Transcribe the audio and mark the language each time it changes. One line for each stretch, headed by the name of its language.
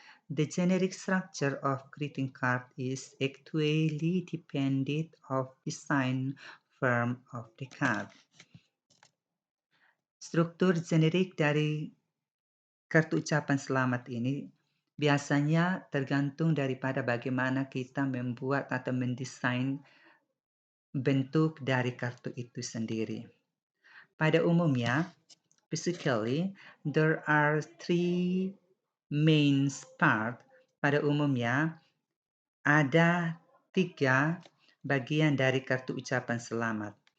English: The generic structure of greeting card is actually dependent of design form of the card.
Indonesian: Struktur generik dari kartu ucapan selamat ini biasanya tergantung daripada bagaimana kita membuat atau mendesain bentuk dari kartu itu sendiri. Pada umumnya,
English: basically, there are 3 main part.
Indonesian: Pada umumnya, ada 3 bagian dari kartu ucapan selamat.